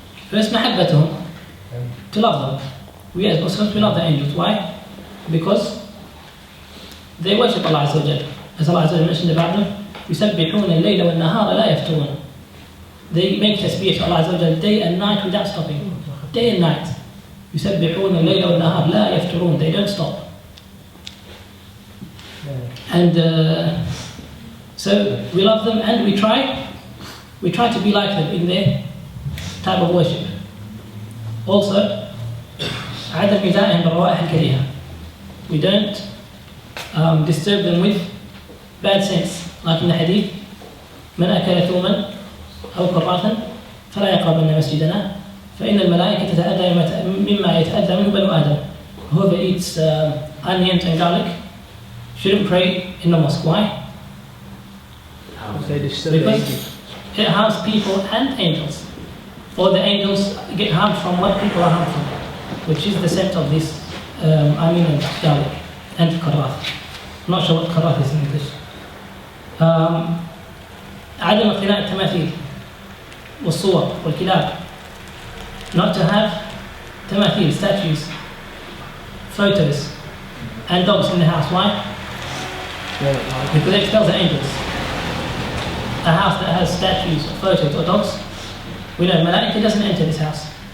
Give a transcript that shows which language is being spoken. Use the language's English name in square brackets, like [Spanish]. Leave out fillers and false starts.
[English] First, mahabbatuhum, to love them. We as Muslims, we love the angels. Why? Because they worship Allah Azza wa Jalla. As Allah Azza wa Jalla mentioned about them, [Arabic] يسبحون الليل والنهار لا يفترون. [English] They make tasbih to Allah Azza wa Jalla day and night without stopping. Day and night. [Arabic] يسبحون الليل والنهار لا يفترون. [English] They don't stop. And so we love them and we try to be like them in their type of worship. [Arabic] Also, عدم إيذائهم بالروائح الكريهة. [English] We don't disturb them with bad sense. Like in the hadith, [Arabic] من أكل ثوما أو كراثا فلا يقربن مسجدنا فإن الملائكة تتأذى مما يتأذى منه بنو آدم. [English] Whoever eats onions and garlic shouldn't pray in the mosque. Why? They disturb the Because angels. it harms people and angels. Or the angels get harmed from what people are harmed from, which is the scent of this onion and garlic and karath. I'm not sure what karath is in English. [Arabic] عدم اقتناء التماثيل والصور والكلاب. [English] Not to have تماثيل, statues, photos and dogs in the house. Why? Because it expels the angels. A house that has statues, or photos, or dogs, we know Malaika doesn't enter this house.